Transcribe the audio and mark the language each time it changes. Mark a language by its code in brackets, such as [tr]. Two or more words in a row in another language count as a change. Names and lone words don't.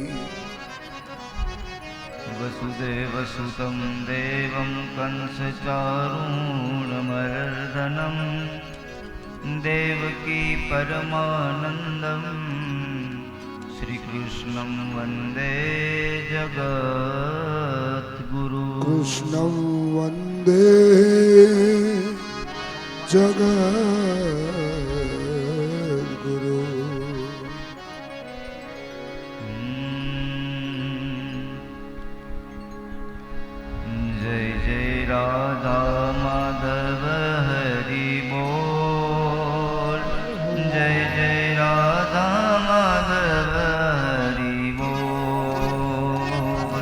[sa] वसुदेवसुतं देवं कंसचारूणमर्दनं देवकी परमानन्दं श्रीकृष्णं वन्दे जगद्गुरु कृष्णं वन्दे जगद्गुरु [hi] जय जय राधा माधव हरि बोल जय जय राधा माधव हरि बोल